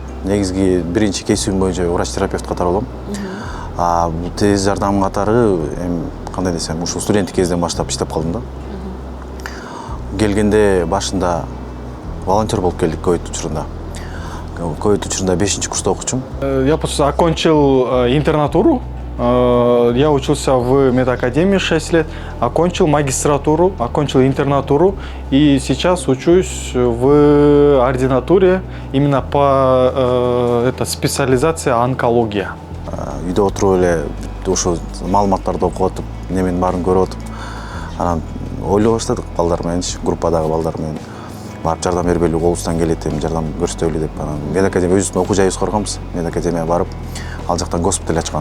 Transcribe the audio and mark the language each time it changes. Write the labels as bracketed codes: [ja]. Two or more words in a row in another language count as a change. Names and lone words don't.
[ky] Негизги биринчи кесибим боюнча врач-терапевт катары болом. Бул тез жардам катары кандай десем, ушул студенттик кезден баштап иштеп калдым да. Келгенде башында волонтер болуп келдик ковид учурунда. Ковид учурунда 5-курста окучумун. [ru] Я просто окончил интернатуру. Я учился в медакадемии 6 лет, окончил магистратуру, окончил интернатуру и сейчас учусь в ординатуре именно по специализации онкология. [ky] Үйдө отуруп эле ошо маалыматтарды окуп атып, неменин баарын көрүп атып, анан ойлой баштадык балдар менен, группадагы балдар менен барып жардам бербели, колубуздан келет, жардам көрсөтөлү деп. Анан медакадемия өзүбүздүн окуу жайыбызды коргонбуз. Медакадемияга барып, ал жактан госпиталь ачкан.